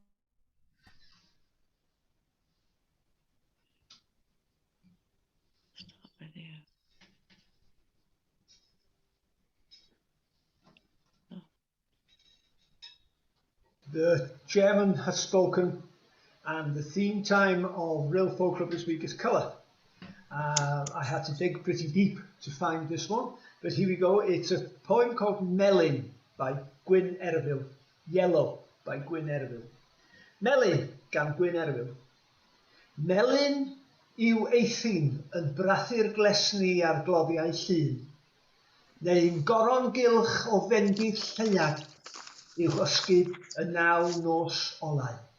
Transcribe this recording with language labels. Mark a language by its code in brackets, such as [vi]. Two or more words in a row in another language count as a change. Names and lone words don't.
[en] The chairman has spoken, and the theme time of Rhyl Folk Club this week is colour. I had to dig pretty deep to find this one, but here we go. It's a poem called Melyn by Gwyn Erfil. Yellow by Gwyn Erfil. [cy] Melyn gan Gwyn Erfil. Melyn yw eithin yn brathu'r glesni ar gloddiau llun, neu'n goron gylch o fendydd lleiad i'w ysgyd y 9 nos olau.